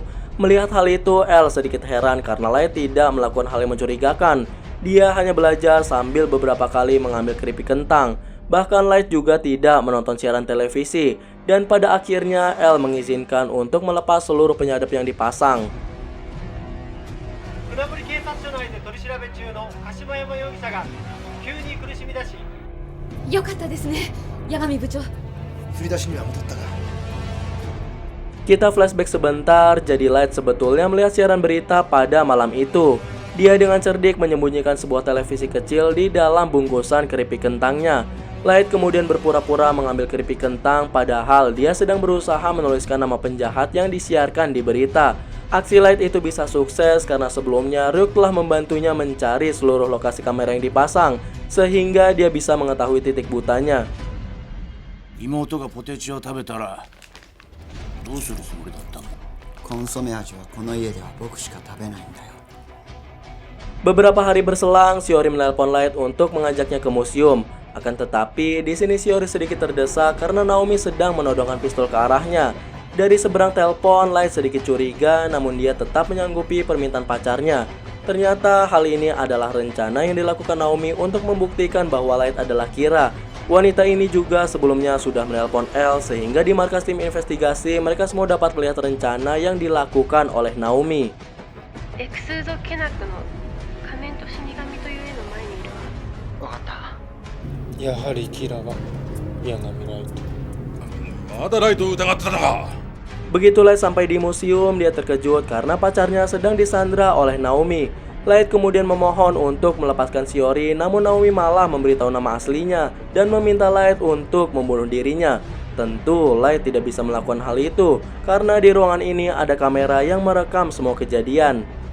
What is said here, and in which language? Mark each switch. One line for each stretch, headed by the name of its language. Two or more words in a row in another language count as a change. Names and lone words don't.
Indonesian: Melihat hal itu, L sedikit heran karena Light tidak melakukan hal yang mencurigakan. Dia hanya belajar sambil beberapa kali mengambil keripik kentang. Bahkan Light juga tidak menonton siaran televisi. Dan pada akhirnya, L mengizinkan untuk melepas seluruh penyadap yang dipasang.
Japanese: 船堀警察署内で取り調べ中の鹿島山容疑者が急に苦しみ出しよかったですね、八神部長。振り出しには戻ったが。
Indonesian: Kita flashback sebentar, jadi Light sebetulnya melihat siaran berita pada malam itu. Dia dengan cerdik menyembunyikan sebuah televisi kecil di dalam bungkusan keripik kentangnya. Light kemudian berpura-pura mengambil keripik kentang padahal dia sedang berusaha menuliskan nama penjahat yang disiarkan di berita. Aksi Light itu bisa sukses karena sebelumnya Ryuk telah membantunya mencari seluruh lokasi kamera yang dipasang, sehingga dia bisa mengetahui titik butanya.
Japanese: 妹がポテチを食べたらどうするつもりだったの？コンソメ味はこの家では僕しか食べないんだよ。
Indonesian: Beberapa hari berselang, Shiori menelpon Light untuk mengajaknya ke museum. Akan tetapi, di sini Shiori sedikit terdesak karena Naomi sedang menodongkan pistol ke arahnya. Dari seberang telepon, Light sedikit curiga, namun dia tetap menyanggupi permintaan pacarnya. Ternyata hal ini adalah rencana yang dilakukan Naomi untuk membuktikan bahwa Light adalah Kira. Wanita ini juga sebelumnya sudah menelpon L sehingga di markas tim investigasi mereka semua dapat melihat rencana yang dilakukan oleh Naomi.
Japanese: エクスーゾケナクの仮面と死神という絵の前にいるわ。わかった。やはりキラは八神ライト。まだライトを疑ってたのか。
Indonesian: Begitu Light sampai di museum, dia terkejut karena pacarnya sedang disandra oleh Naomi. Light kemudian memohon untuk melepaskan Shiori, namun Naomi malah memberitahu nama aslinya dan meminta Light untuk membunuh dirinya. Tentu Light tidak bisa melakukan hal itu karena di ruangan ini ada kamera yang merekam semua kejadian.